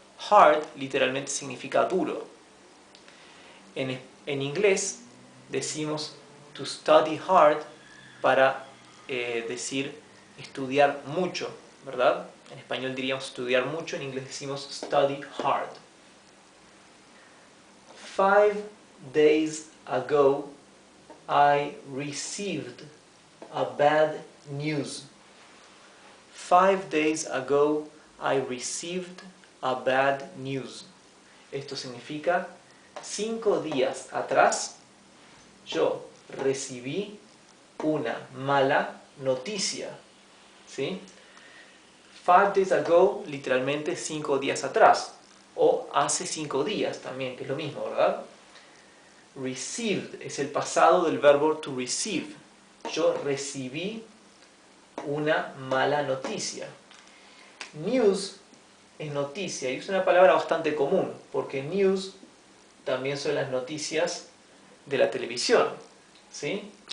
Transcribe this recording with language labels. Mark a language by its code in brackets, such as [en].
[es] Hard literalmente significa duro. En inglés decimos [en] to study hard [es] para decir estudiar mucho, ¿verdad? En español diríamos estudiar mucho, en inglés decimos [en] study hard. 5 days ago, I received a bad news. 5 days ago, I received a bad news. [es] Esto significa 5 días atrás yo recibí una mala noticia. ¿Sí? [en] 5 days ago, [es] literalmente 5 días atrás. O hace 5 días también, que es lo mismo, ¿verdad? Received es el pasado del verbo to receive. Yo recibí una mala noticia. News es noticia y es una palabra bastante común, porque news también son las noticias de la televisión, ¿sí?